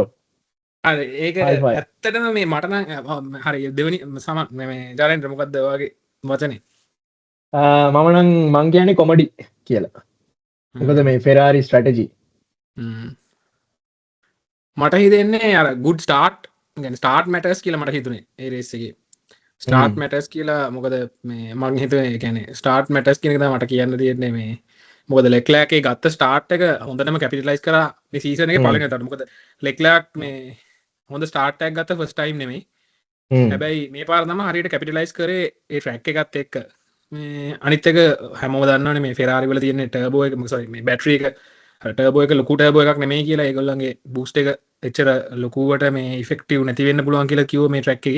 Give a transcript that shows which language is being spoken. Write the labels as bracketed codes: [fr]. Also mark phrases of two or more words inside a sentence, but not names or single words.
[si] අර ඒක ඇත්තටම මේ මට නම් හරි දෙවෙනි සම මේ ජාරෙන්ද්‍ර මොකද්ද ඔයාගේ වචනේ? මම නම් මං කියන්නේ කොමඩි කියලා. මොකද මේ ෆෙරාරි ස්ට්‍රැටජි මට හිතෙන්නේ අර [en] good start [si] يعني [en] start matters [si] කියලා මට හිතුනේ ඒ රේස් එකේ. [en] start matters [si] කියලා මොකද මේ මං හිතුවේ ඒ කියන්නේ [en] start matters [si] කියන එක තමයි මට කියන්න තියෙන්නේ මේ. මොකද ලෙක්ලෑක් එකේ ගත්ත ස්ටාර්ට් එක හොඳටම කැපිටලයිස් කරා මේ සීසන් එකේ පළවෙනි ටට. මොකද ලෙක්ලෑක් මේ හොඳ ස්ටාර්ට් එකක් ගත්ත ෆස්ට් ටයිම් නෙමෙයි. හැබැයි මේ පාර තමයි හරියට කැපිටලයිස් කරේ ඒ ට්‍රැක් එකත් එක්ක. මේ අනිත් එක හැමෝම දන්නවනේ මේ ෆෙරාරි වල තියෙන ටර්බෝ එක සෝරි මේ බැටරි එක ටර්බෝ එක ලොකු ටර්බෝ එකක් නෙමෙයි කියලා ඒගොල්ලන්ගේ බූස්ට් එක එච්චර ලොකුවට මේ ඉෆෙක්ටිව් නැති වෙන්න පුළුවන් කියලා කිව්ව මේ ට්‍රැක් එකේ.